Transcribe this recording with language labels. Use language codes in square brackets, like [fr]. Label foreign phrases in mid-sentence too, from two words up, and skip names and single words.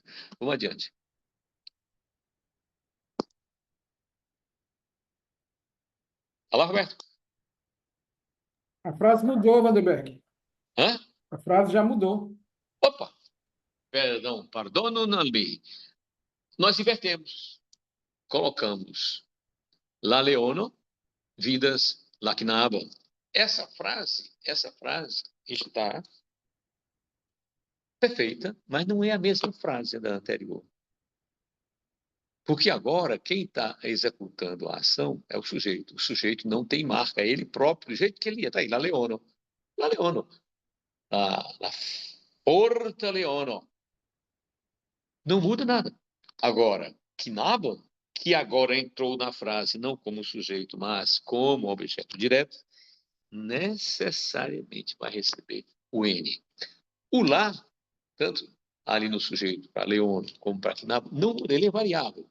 [pt] Vamos adiante. Olá, Roberto. A frase mudou, Vanderberg. Hã? A frase já mudou. Opa! Perdão, pardono, não li. Nós invertemos. Colocamos [eo] la leono, vidas lacnaba. [pt] Essa frase está perfeita, mas não é a mesma frase da anterior. Porque agora quem está executando a ação é o sujeito. O sujeito não tem marca, é ele próprio, do jeito que ele ia. Está aí, [eo] la leono. La leono. La porta leono. [pt] Não muda nada. Agora, knabo, que agora entrou na frase não como sujeito, mas como objeto direto, necessariamente vai receber o N. O lá, tanto ali no sujeito, para leono, como para knabo, não, ele é variável.